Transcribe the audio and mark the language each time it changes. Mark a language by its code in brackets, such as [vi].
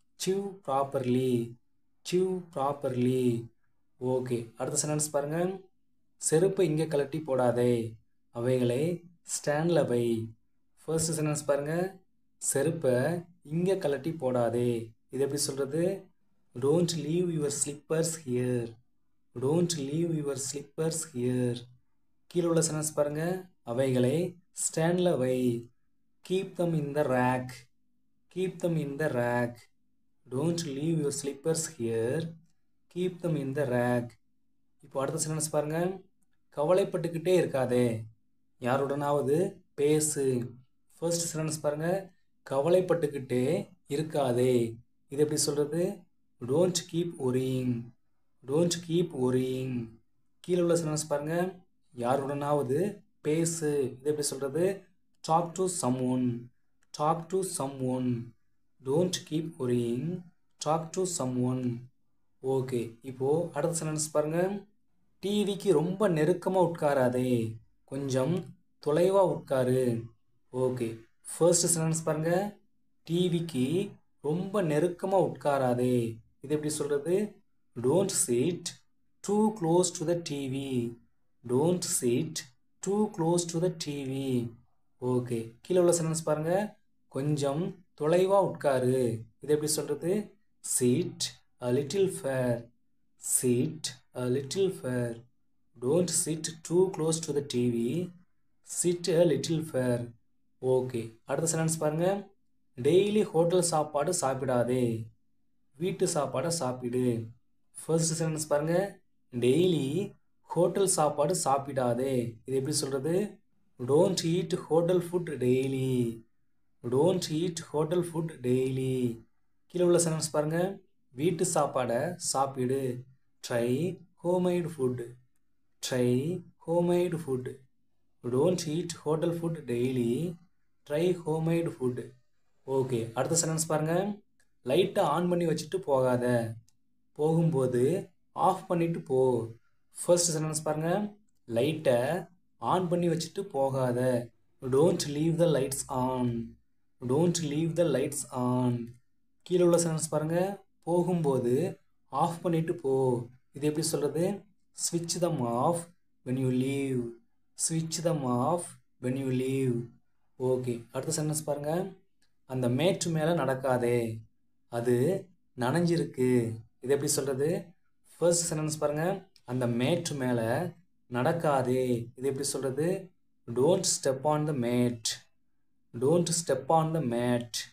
[en] Chew properly. Chew properly. [ta] Okay, அடுத்த sentence பாருங்க. செருப்பை இங்கே கழட்டி போடாதே, அவைகளை ஸ்டாண்டில் வை. ஃபர்ஸ்ட் சென்டென்ஸ் பாருங்க. செருப்பை இங்கே கழட்டி போடாதே, இது எப்படி சொல்கிறது? [en] Don't leave your slippers here. Don't leave your slippers here. [ta] கீழே உள்ள சென்டென்ஸ் பாருங்க. அவைகளை ஸ்டாண்டில் வை. [en] Keep them in the rack. Keep them in the rack. Don't leave your slippers here. Keep them in the rack. [ta] இப்போ அடுத்த sentence பாருங்க. கவலைப்பட்டுக்கிட்டே இருக்காதே, யாருடனாவது பேசு. ஃபர்ஸ்ட் சென்டென்ஸ் பாருங்க. கவலைப்பட்டுக்கிட்டே இருக்காதே, இது எப்படி சொல்கிறது? [en] Don't keep worrying. Don't keep worrying. [ta] கீழே உள்ள சென்டென்ஸ் பாருங்க. யாருடனாவது பேசு, இது எப்படி சொல்கிறது? [en] Talk to someone. Talk to someone. Don't keep worrying. Talk to someone. [ta] Okay, இப்போது அடுத்த சென்டென்ஸ் பாருங்க. டிவிக்கு ரொம்ப நெருக்கமாக உட்காராதே, கொஞ்சம் தொலைவாக உட்காரு. ஓகே, ஃபர்ஸ்ட் சென்டென்ஸ் பாருங்க. டிவிக்கு ரொம்ப நெருக்கமாக உட்காராதே, இது எப்படி சொல்கிறது? [en] Don't sit too close to the TV. Don't sit too close to the TV. [ta] Okay, கீழே உள்ள சென்டென்ஸ் பாருங்க. கொஞ்சம் தொலைவாக உட்காரு, இது எப்படி சொல்கிறது? [en] Sit a little far. Sit a little far. Don't sit too close to the TV. Sit a little far. [ta] Okay, அடுத்த sentence பாருங்க. டெய்லி ஹோட்டல் சாப்பாடு சாப்பிடாதே, வீட்டு சாப்பாடை சாப்பிடு. ஃபர்ஸ்ட் சென்டென்ஸ் பாருங்க. டெய்லி ஹோட்டல் சாப்பாடு சாப்பிடாதே, இது எப்படி சொல்கிறது? [en] Don't eat hotel food daily. Don't eat hotel food daily. [ta] கீழே உள்ள சென்டென்ஸ் பாருங்க. வீட்டு சாப்பாடை சாப்பிடு. [en] Try homemade food. Try homemade food. Don't eat hotel food daily. Try homemade food. [ta] Okay, அடுத்த சென்டென்ஸ் பாருங்க. லைட்டை ஆன் பண்ணி வச்சுட்டு போகாத, போகும்போது ஆஃப் பண்ணிட்டு போ. ஃபர்ஸ்ட் சென்டென்ஸ் பாருங்க. லைட்டை ஆன் பண்ணி வச்சுட்டு போகாத. [en] Don't leave the lights on. Don't leave the lights on. [ta] கீழே உள்ள சென்டென்ஸ் பாருங்க. போகும்போது ஆஃப் பண்ணிட்டு போ, இது எப்படி சொல்கிறது? [en] Switch them off when you leave. Switch them off when you leave. [ta] Okay, அடுத்த சென்டென்ஸ் பாருங்க. அந்த மேட்டு மேலே நடக்காதே, அது நனைஞ்சிருக்கு, இது எப்படி சொல்கிறது? ஃபர்ஸ்ட் சென்டென்ஸ் பாருங்க. அந்த மேட்டு மேலே நடக்காதே, இது எப்படி சொல்கிறது? [en] Don't step on the mat. Don't step on the mat.